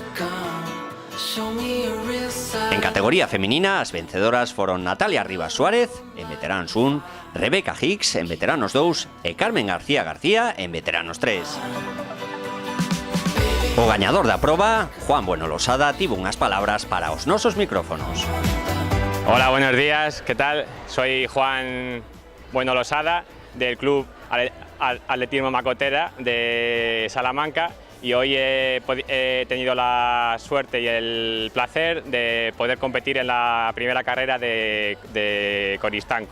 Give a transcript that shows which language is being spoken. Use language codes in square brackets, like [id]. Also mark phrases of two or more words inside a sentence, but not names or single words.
[gl] En categoría feminina, as vencedoras foron Natalia Rivas Suárez, en veteranos 1, Rebeca Hicks, en veteranos 2, e Carmen García García, en veteranos 3. O gañador da proba, Juan Bueno Losada, tivo unhas palabras para os nosos micrófonos. [es] Hola, buenos días, ¿qué tal? Soy Juan Bueno Losada, del Club Atletismo Macotera de Salamanca, y hoy he tenido la suerte y el placer de poder competir en la primera carrera de Coristanco.